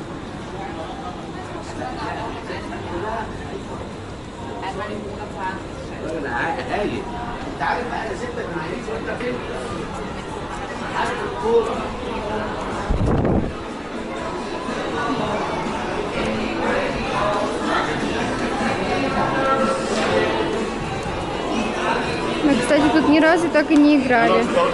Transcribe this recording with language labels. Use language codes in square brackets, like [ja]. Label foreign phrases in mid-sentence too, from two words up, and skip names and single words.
[de] Einmal im Monat fahren. [ar] هايل. انت عارف بقى انا سبتك من عينيك وانت فين؟ عارف الكوره. [ru] Мы, кстати, тут ни разу так и не играли.